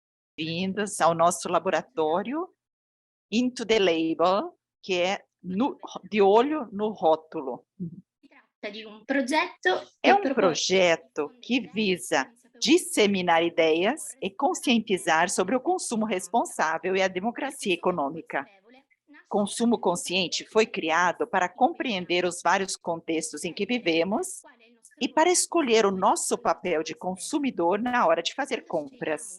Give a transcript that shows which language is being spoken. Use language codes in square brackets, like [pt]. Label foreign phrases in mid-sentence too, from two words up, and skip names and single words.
[pt] Bem-vindos ao nosso laboratório Into the Label, que é de olho no rótulo. [it] Tratta di un progetto [pt] É [it] che [pt] um [it] propone [pt] projeto que visa disseminar ideias e conscientizar sobre o consumo responsável e a democracia econômica. Consumo consciente foi criado para compreender os vários contextos em que vivemos e para escolher o nosso papel de consumidor na hora de fazer compras.